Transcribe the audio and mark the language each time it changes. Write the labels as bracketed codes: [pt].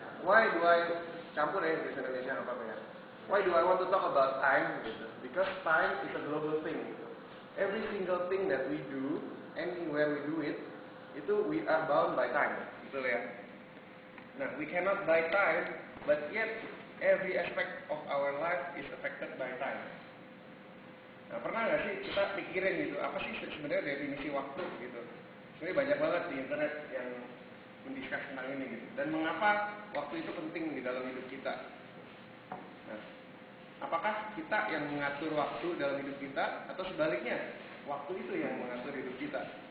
[en] Why do I [id] campur ya Inggris Indonesia apa ya? [en] Why do I want to talk about time? Gitu. Because time is a global thing. Gitu. Every single thing that we do, anywhere we do it, itu we are bound by time. Betul ya? Nah, we cannot buy time, but yet every aspect of our life is affected by time. [id] Nah, pernah nggak sih kita pikirin gitu, apa sih sebenarnya definisi waktu gitu? Sebenarnya banyak banget di internet yang mendiskus tentang ini gitu. Dan mengapa waktu itu penting di dalam hidup kita? Nah, apakah kita yang mengatur waktu dalam hidup kita atau sebaliknya waktu itu yang mengatur hidup kita?